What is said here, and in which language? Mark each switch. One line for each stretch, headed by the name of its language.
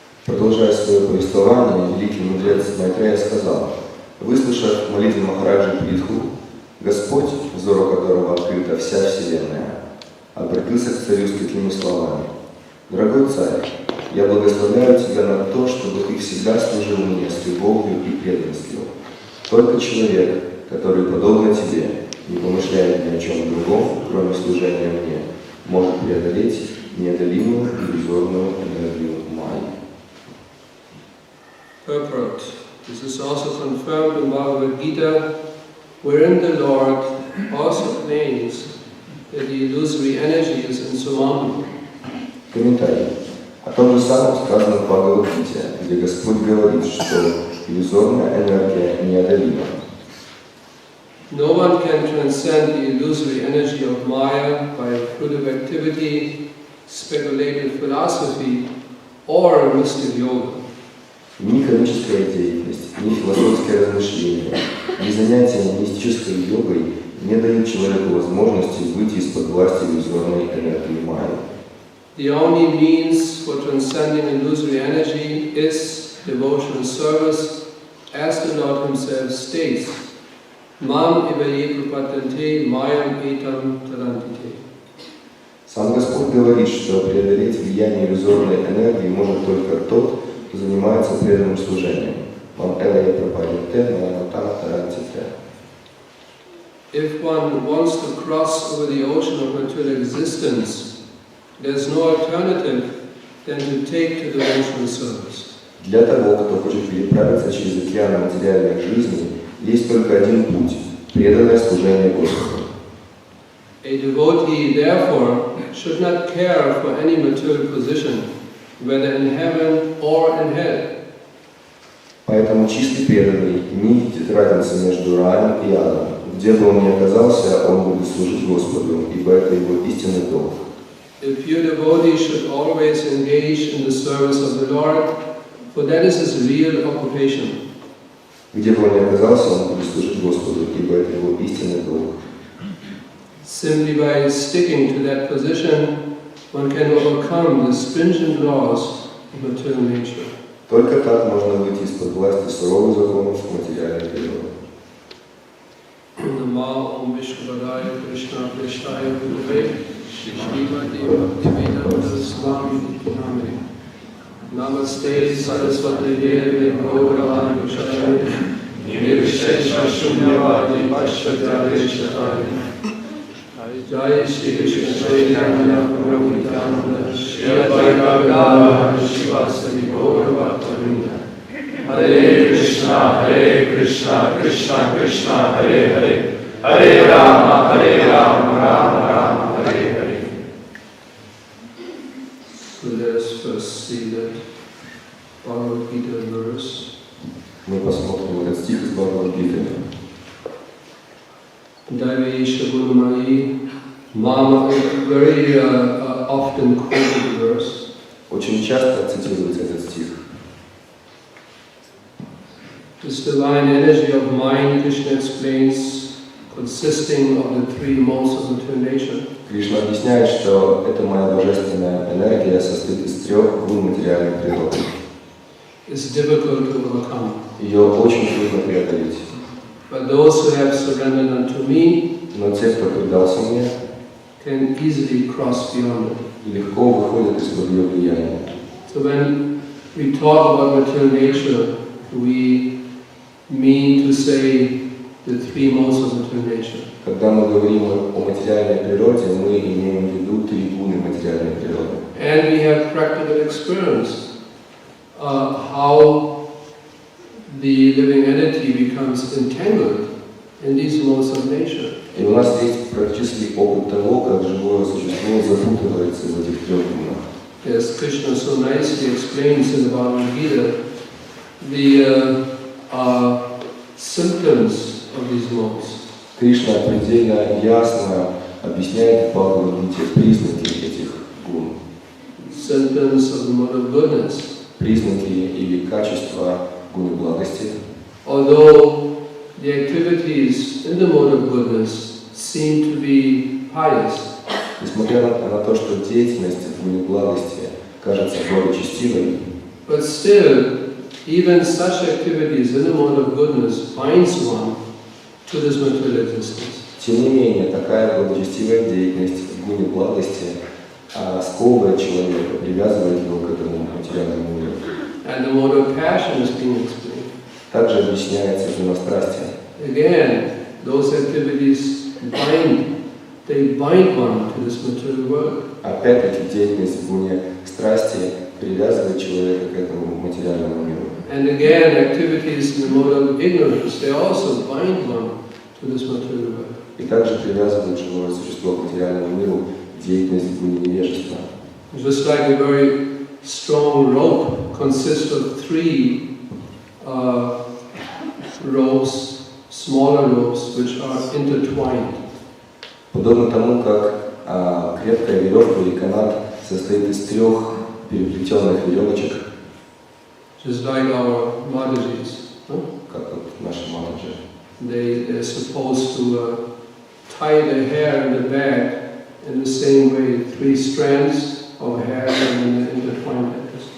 Russian: Продолжая свое повествование, великий мудрец Майтрея сказал: выслушав молитву Махараджи Притху, Господь, взору которого открыта вся Вселенная, обратился к царю с такими словами: «Дорогой царь, я благословляю тебя на то, чтобы ты всегда служил мне с любовью и преданностью. Только человек, который, подобно тебе, не помышляет ни о чем другом, кроме служения мне, может преодолеть неодолимую иллюзорную энергию майи».
English: Purport. This is also confirmed in Bhagavad Gita, wherein the Lord also claims that the illusory energy is insurmountable.
Russian: Комментарий. О том же самом сказано в Бхагавад-гите, где Господь говорит, что иллюзорная энергия неодолима.
English: No one can transcend the illusory energy of Maya by fruitive activity, speculative philosophy, or mystic yoga.
Russian: Ни комическая деятельность, ни философское размышление, ни занятия мистической йогой не дают человеку возможности выйти из-под власти иллюзорной энергии майи.
English: The only means for transcending illusory energy is devotional service, as the Lord Himself states,
Sanskrit: Mam evaye prapatante mayam etam tarantite.
Russian: Сам Господь говорит, что преодолеть влияние иллюзорной энергии может только тот, кто занимается преданным служением.
Sanskrit: Мам эвае прапатанте mayam etam tarantite.
English: If one wants to cross over the ocean of material existence, there's no alternative than to take to devotional service.
Russian: Для того, кто хочет переправиться через океан материальной жизни, есть только один путь – преданное служение Господу.
English: A devotee, therefore, should not care for any material position, whether in heaven or in hell.
Russian: Поэтому чистый преданный не видит разницы между раем и адом. Где бы он ни оказался, он будет служить Господу, ибо это его истинный долг.
English: If your devotee should always engage in the service of the Lord, for that is his real occupation.
Russian: Где бы он ни оказался, он будет служить Господу, ибо это его истинный долг.
English: Simply by sticking to that position, one can overcome the stringent laws of material nature.
Russian: Только так можно выйти из-под власти суровых законов материальной природы.
Sanskrit: Namo Om Vishwavadaya Krishna Krishnaya Gurave Shrimati Bhaktivedanta Swami Name Namaste Saraswati Devi Gauravani Vishayani Nirvishesha Shunyavadi Paschatyavishatani Jai Shri Krishna Chaitanya Prabhu Nityananda Shri Advaita Gadadhara Shivasati Gauravatarinda Hare Krishna, Krishna Krishna, Hare Hare, Hare Rama, Rama Rama, Hare Hare.
English: So let us first see that Bhagavad Gita verse.
Russian: Мы посмотрим этот стих из Бхагавад-гиты.
Sanskrit: Daivesha Gunamayi, Mama,
English: very often quoted verse.
Russian: Очень часто цитируется этот стих.
English: This divine energy of mind, Krishna explains, consisting of the three modes of material nature.
Russian: Кришна объясняет, что эта моя божественная энергия состоит из трех гун материальной природы.
English: It's difficult to overcome.
Russian: Ее очень трудно преодолеть.
English: But those who have surrendered unto me,
Russian: но те, кто предался мне,
English: can easily cross beyond it.
Russian: легко выходят из-под ее влияния.
English: So when we talk about material nature, we mean to say the three modes of material nature.
Russian: Когда мы говорим о материальной природе, мы имеем в виду три гуны материальной природы.
English: And we have practical experience how the living entity becomes entangled in these modes of nature.
Russian: И у нас есть практический опыт того, как живое существо запутывается в этих трех гунах.
English: As Krishna so nicely explains in the Bhagavad Gita, the symptoms of these modes.
Russian: Кришна предельно ясно объясняет в Бхагавад-гите признаки этих гун.
English: Symptoms of the mode of goodness.
Russian: Признаки или качества гуны благости.
English: Although the activities in the mode of goodness seem to be pious,
Russian: Несмотря на то, что деятельность в гуне благости кажется благочестивой,
English: but But still, even such activities in the mode of goodness binds one to this material existence.
Russian: Тем не менее, такая благочестивая деятельность в гуне благости сковывает человека, привязывает его к этому материальному миру.
English: And the mode of passion is being explained.
Russian: Также объясняется гунострастие.
English: Again, those activities bind one to this material world.
Russian: Опять-таки деятельность в гуне страсти привязывает человека к этому материальному миру.
English: And again, activities in the mode of ignorance, they also bind one to this material world.
Russian: И также привязывает живое существо к материальному миру деятельность в гуне невежества.
English: Just like a very strong rope consists of 3 ropes, smaller ropes, which are intertwined.
Russian: Подобно тому, как крепкая веревка или канат состоит из 3 переплетенных веревочек,
English: just like our Mataji's.
Russian: как вот наши матаджи.
English: They're supposed to tie the hair in the back in the same way, 3 strands of hair and then intertwined like this.